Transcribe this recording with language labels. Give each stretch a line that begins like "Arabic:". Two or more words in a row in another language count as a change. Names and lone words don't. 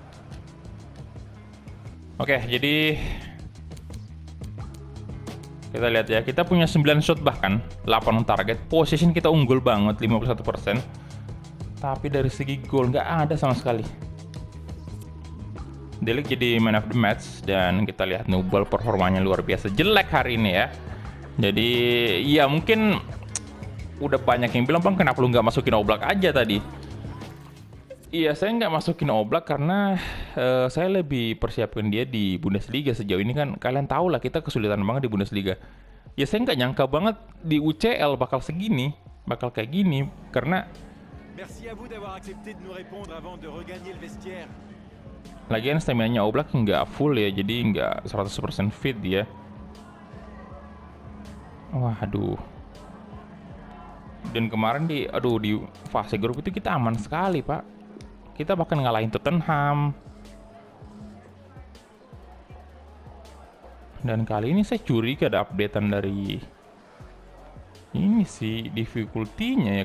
Indonesian: Oke, jadi Kita lihat ya, kita punya 9 shot bahkan 8
English: on target.
Indonesian: Possession kita unggul banget 51%. Tapi dari segi gol nggak ada sama sekali. De Ligt jadi
English: man of the match,
Indonesian: dan kita lihat Nubel performanya luar biasa jelek hari ini ya. Jadi ya mungkin udah banyak yang bilang, Bang kenapa lu nggak masukin Oblak aja tadi? Iya, saya nggak masukin Oblak karena saya lebih persiapkan dia di Bundesliga. Sejauh ini kan kalian tahu lah kita kesulitan banget di Bundesliga. Ya saya nggak nyangka banget di UCL bakal segini, bakal kayak gini, karena
French: Merci à vous d'avoir accepté de nous répondre avant de regagner le vestiaire.
Indonesian: lagian stamina-nya Oblak nggak full ya, jadi nggak 100% fit dia. Waduh. Dan kemarin di fase grup itu kita aman sekali, Pak. Kita bahkan ngalahin Tottenham. Dan kali ini saya curiga ada updatean dari ini sih difficulty-nya ya.